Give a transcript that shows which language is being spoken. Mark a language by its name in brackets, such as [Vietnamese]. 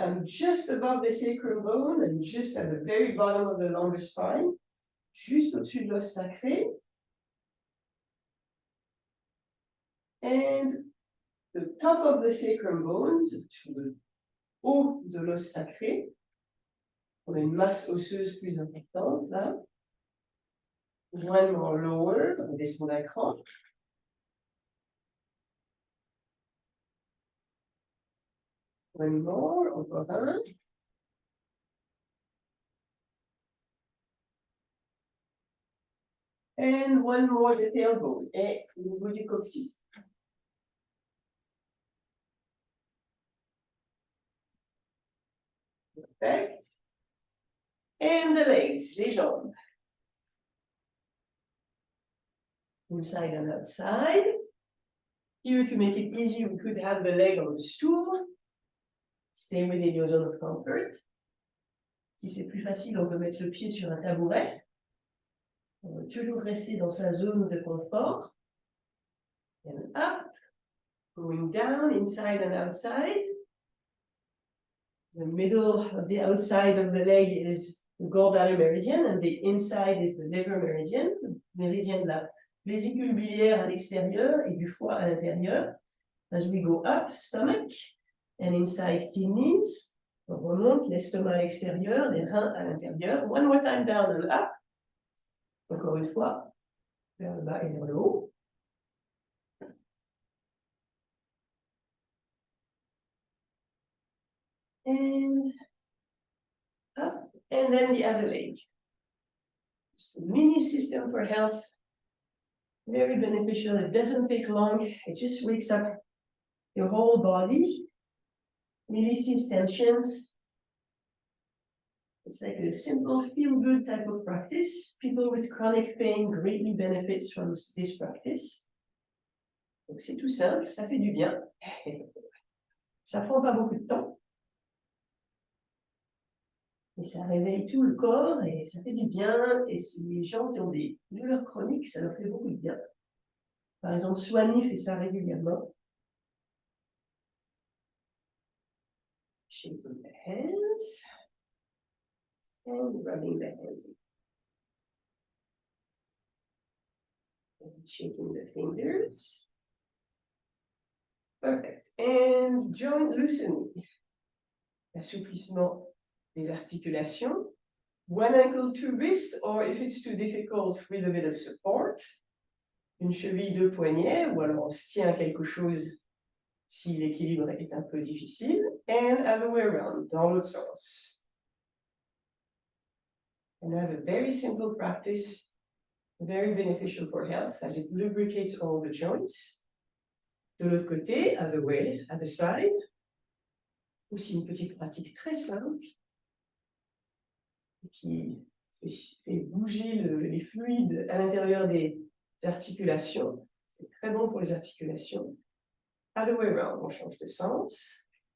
[English] I'm just above the sacrum bone and just at the very bottom of the lumbar spine. [French] Juste au-dessus de l'os sacré. [English] And the top of the sacrum bone, [French] sur le haut de l'os sacré. On a une masse osseuse plus importante là. [English] One more lower, [French] on descend d'un cran. [English] One more, [French] encore un. [English] And one more, the tailbone, [French] et au niveau du coccyx. [English] Perfect. And the legs, [French] les jambes. [English] Inside and outside. Here, to make it easy, we could have the leg on the stool. Stay within your zone of comfort. [French] Si c'est plus facile, on peut mettre le pied sur un tabouret. On va toujours rester dans sa zone de confort. [English] And up, going down, inside and outside. The middle of the outside of the leg is the gallbladder meridian, and the inside is the liver meridian, [French] méridien de la vésicule biliaire à l'extérieur et du foie à l'intérieur. [English] As we go up, stomach, and inside kidneys. [French] On remonte l'estomac à l'extérieur, les reins à l'intérieur. [English] One more time down and up. [French] Encore une fois, vers le bas et vers le haut. [English] And up, and then the other leg. Just a mini system for health. Very beneficial. It doesn't take long. It just wakes up your whole body, releases tensions. It's like a simple feel-good type of practice. People with chronic pain greatly benefit from this practice. [French] Donc c'est tout simple, ça fait du bien. Ça prend pas beaucoup de temps. Et ça réveille tout le corps et ça fait du bien. Et si les gens qui ont des douleurs chroniques, ça leur fait beaucoup de bien. Par exemple, Soigny fait ça régulièrement. [English] Shaking the hands and rubbing the hands. And shaking the fingers. Perfect. And joint loosening. [French] Assouplissement des articulations. [English] One ankle, two wrists, or if it's too difficult, with a bit of support. [French] Une cheville, deux poignets, ou alors on se tient à quelque chose si l'équilibre est un peu difficile. [English] And other way around, [French] dans l'autre sens. [English] Another very simple practice, very beneficial for health, as it lubricates all the joints. [French] De l'autre côté, [English] other way, other side. [French] Aussi une petite pratique très simple qui fait bouger les fluides à l'intérieur des articulations. C'est très bon pour les articulations. [English] Other way around, [French] on change de sens.